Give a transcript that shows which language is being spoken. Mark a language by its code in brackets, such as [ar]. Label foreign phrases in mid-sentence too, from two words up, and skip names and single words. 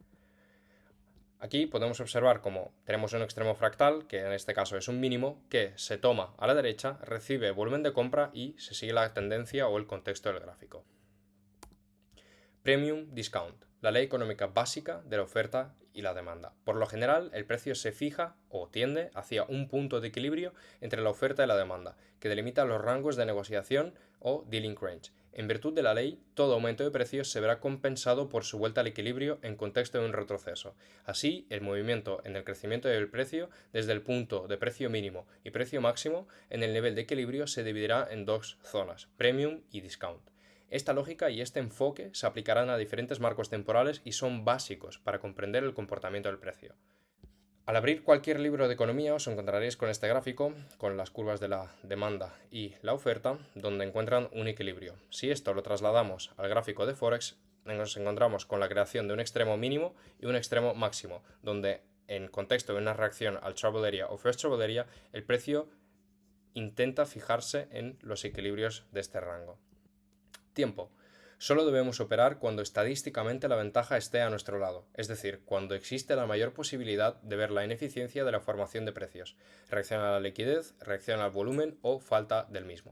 [es] Aquí podemos observar cómo tenemos un extremo fractal, que en este caso es un mínimo, que se toma a la derecha, recibe volumen de compra y se sigue la tendencia o el contexto del gráfico. [en] Premium Discount, [es] la ley económica básica de la oferta y la demanda. Por lo general, el precio se fija o tiende hacia un punto de equilibrio entre la oferta y la demanda, que delimita los rangos de negociación o [en] dealing range. [es] En virtud de la ley, todo aumento de precios se verá compensado por su vuelta al equilibrio en contexto de un retroceso. Así, el movimiento en el crecimiento del precio desde el punto de precio mínimo y precio máximo en el nivel de equilibrio se dividirá en dos zonas, premium y discount. Esta lógica y este enfoque se aplicarán a diferentes marcos temporales y son básicos para comprender el comportamiento del precio. Al abrir cualquier libro de economía os encontraréis con este gráfico, con las curvas de la demanda y la oferta, donde encuentran un equilibrio. Si esto lo trasladamos al gráfico de Forex, nos encontramos con la creación de un extremo mínimo y un extremo máximo, donde en contexto de una reacción al [en] trouble area [es] o [en] first trouble area, [es] el precio intenta fijarse en los equilibrios de este rango. Tiempo. Solo debemos operar cuando estadísticamente la ventaja esté a nuestro lado, es decir, cuando existe la mayor posibilidad de ver la ineficiencia de la formación de precios, reacción a la liquidez, reacción al volumen o falta del mismo.